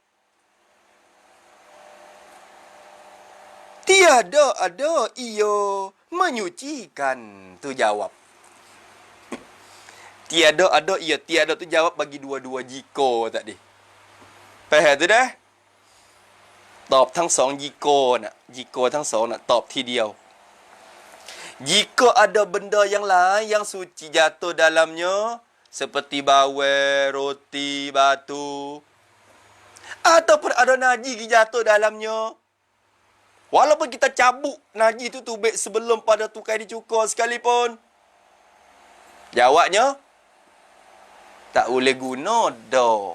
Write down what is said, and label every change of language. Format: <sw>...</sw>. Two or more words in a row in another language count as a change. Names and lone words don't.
<ms>Tiada ada ia menyucikan. Tu jawab. Tiada ada ia. Tiada tu jawab bagi dua-dua jika tadi. Faham tu dah?</ms> <th>ตอบทั้งสองยิโกนะยิโกทั้งสองนะตอบทีเดียว</th> <ms>Jika ada benda yang lain yang suci jatuh dalamnya seperti bawang, roti, batu ataupun ada najis jatuh dalamnya, walaupun kita cabut najis tu tubik sebelum pada tukar dicukur sekalipun, jawabnya tak boleh guna dah.</ms>